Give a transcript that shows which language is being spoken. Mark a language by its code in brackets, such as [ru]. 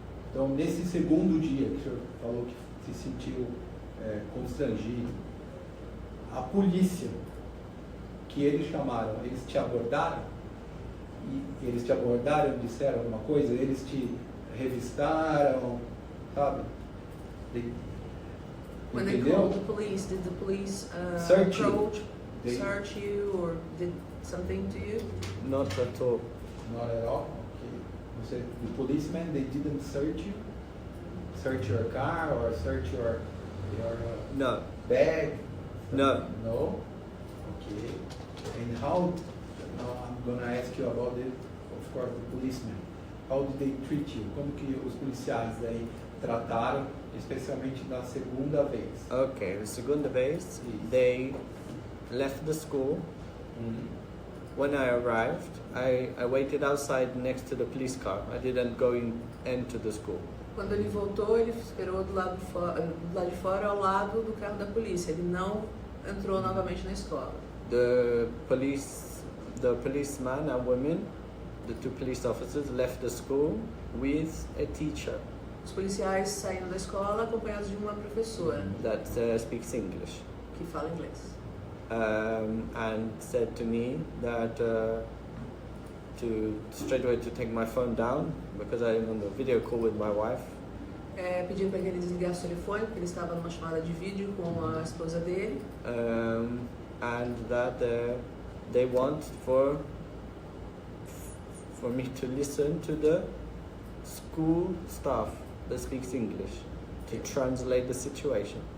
[pt] Então, nesse segundo dia que o senhor falou que se sentiu constrangido, a polícia que eles chamaram, eles te abordaram? E eles te abordaram, disseram alguma coisa? Eles te revistaram, sabe? [en] When they called the police, did the police Search you. approach, They- search you, or did something to you? Not at all. Not at all? Okay. [pt] Você, [en] the policemen, they didn't search you? Search your car or search your No. bag? No. No? Okay. And how, now I'm going to ask you about it, of course, the policemen. How did they treat you? [pt] Como que os policiais aí trataram, especialmente na segunda vez? [en] Okay, the [pt] segunda vez, [en] they left the school. When I arrived, I waited outside next to the police car. I didn't go into the school. [pt] Quando ele voltou, ele esperou do lado de fora, ao lado do carro da polícia. Ele não entrou novamente na escola. [en] The policeman and women, the 2 police officers, left the school with a teacher [pt] Os policiais saíram da escola acompanhados de uma professora [en] that speaks English, [pt] que fala inglês. [en] and said to me that to straight away to take my phone down because I'm on the video call with my wife. [pt] Pediu para que ele desligasse o telefone, porque ele estava numa chamada de vídeo com a esposa dele. [en] And that they want for me to listen to the school staff that speaks English to translate the situation.